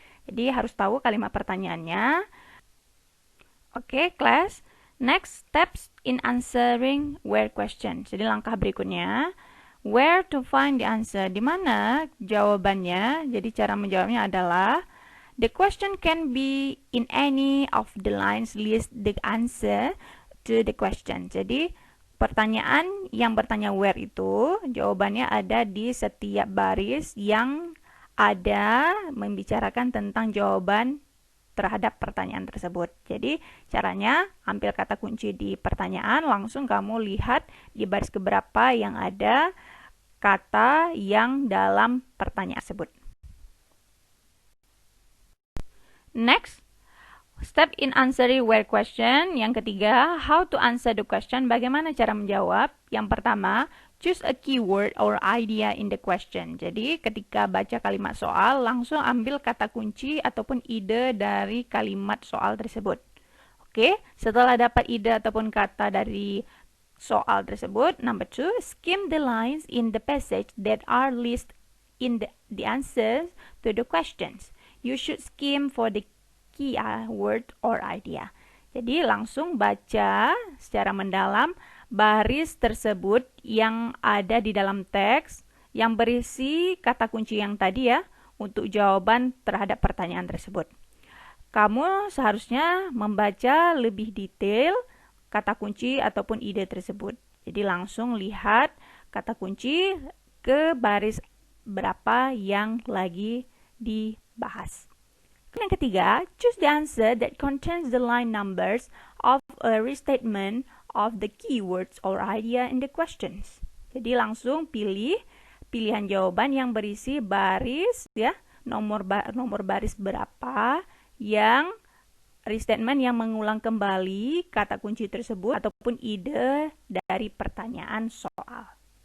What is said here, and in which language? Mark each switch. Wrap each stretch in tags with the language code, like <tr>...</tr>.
<id>Jadi harus tahu kalimat pertanyaannya.</id> <en>Oke, class. Next, steps in answering where question.</en> <id>Jadi langkah berikutnya,</id> <en>where to find the answer.</en> <id>Di mana jawabannya? Jadi cara menjawabnya adalah</id> <en>the question can be in any of the lines list the answer to the question.</en> <id>Jadi pertanyaan yang bertanya where itu jawabannya ada di setiap baris yang ada membicarakan tentang jawaban terhadap pertanyaan tersebut. Jadi caranya ambil kata kunci di pertanyaan, langsung kamu lihat di baris keberapa yang ada kata yang dalam pertanyaan tersebut.</id> <en>Next, step in answering where question.</en> <id>Yang ketiga,</id> <en>how to answer the question.</en> <id>Bagaimana cara menjawab? Yang pertama,</id> <en>choose a keyword or idea in the question.</en> <id>Jadi ketika baca kalimat soal, langsung ambil kata kunci ataupun ide dari kalimat soal tersebut. Oke, setelah dapat ide ataupun kata dari soal tersebut,</id> <en>number 2, skim the lines in the passage that are listed in the answers to the questions. You should skim for the key word or idea.</en> <id>Jadi langsung baca secara mendalam baris tersebut yang ada di dalam teks yang berisi kata kunci yang tadi ya untuk jawaban terhadap pertanyaan tersebut. Kamu seharusnya membaca lebih detail kata kunci ataupun ide tersebut. Jadi langsung lihat kata kunci ke baris berapa yang lagi dibahas. Yang ketiga,</id> <en>choose the answer that contains the line numbers of a restatement of the keywords or idea in the questions.</en> <id>Jadi langsung pilih pilihan jawaban yang berisi baris ya, nomor baris berapa yang restatement yang mengulang kembali kata kunci tersebut ataupun ide dari pertanyaan soal.</id>